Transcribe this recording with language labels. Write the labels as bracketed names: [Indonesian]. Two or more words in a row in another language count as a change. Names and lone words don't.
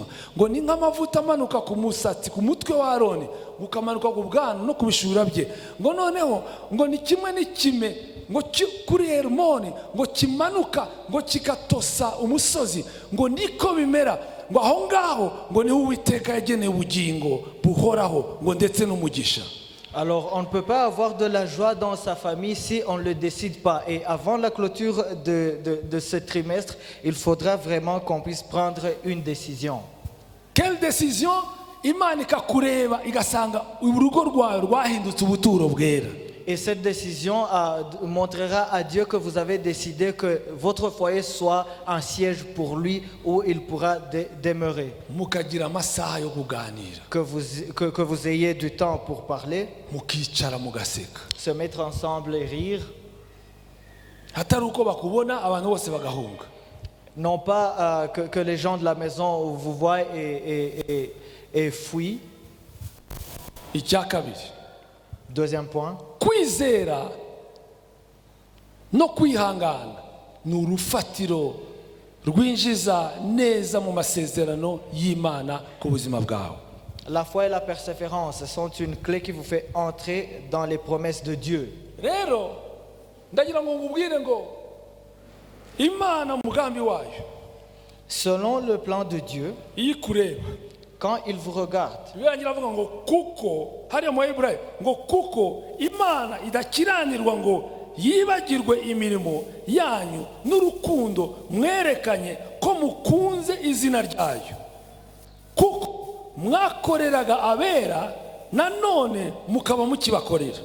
[Kinyarwanda] Ngo ni nk'amavuta amanuka ku musatsi ku mutwe wa Aroni, ukamanuka ku bwana no kubishura bye. Ngo noneho ngo ni kimwe n'ikime ngo kuri Hermoni ngo kimanuka ngo kikatosa umusozi, ngo niko bimera. Ngo aho ngaho ngo niho Uwiteka yageneye ubugingo buhoraho ngo ndetse n'umugisha. [French] Alors, on ne peut pas avoir de la joie dans sa famille si on ne le décide pas. Et avant la clôture de ce trimestre, il faudra vraiment qu'on puisse prendre une décision. Quelle décision? [Kinyarwanda] Imana ikakureba igasanga urugo rwawe rwahindutse ubuturo bwera. [French] Et cette décision montrera à Dieu que vous avez décidé que votre foyer soit un siège pour lui où il pourra demeurer. [Kinyarwanda] Mukagira amasaha yo kuganira. [French] Que vous ayez du temps pour parler, [Kinyarwanda] mukicara mugaseka. [French] se mettre ensemble et rire. [Kinyarwanda] Hatari uko bakubona abantu bose bagahunga. [French] Non pas que les gens de la maison vous voient et fuient. [Kinyarwanda] Icya kabiri. [French] Deuxième point. [Kinyarwanda] Kwizera no kwihangana ni urufatiro rwinjiza neza mu masezerano y'Imana ku buzima bwawe. [French] La foi et la persévérance sont une clé qui vous fait entrer dans les promesses de Dieu. [Kinyarwanda] Rero ndagira ngo ngubwire ngo Imana mu mugambi wayo, [French] selon le plan de Dieu, [Kinyarwanda] ikureba [French] quand il vous regarde, [Kinyarwanda] birangira avuga ngo kuko hariya mu Heburayo ngo kuko Imana idakiranirwa ngo yibagirwe imirimo yanyu n'urukundo mwerekanye ko mukunze izina ryayo, kuko mwakoreraga abera nanone mukaba mukibakorera.